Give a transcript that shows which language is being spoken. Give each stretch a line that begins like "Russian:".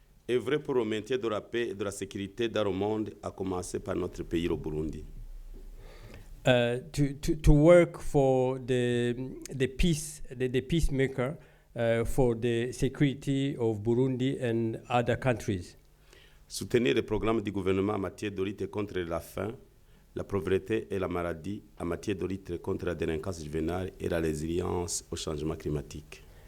French: Œuvrer pour le maintien de la paix et de la sécurité dans le monde, à commencer par notre pays, le Burundi.
English: To work for the peace, the peacemaker, for the security of Burundi and other countries.
French: Soutenir les programmes du gouvernement en matière de lutte contre la faim, la pauvreté et la maladie, en matière de lutte contre la délinquance juvénile et la résilience au changement climatique.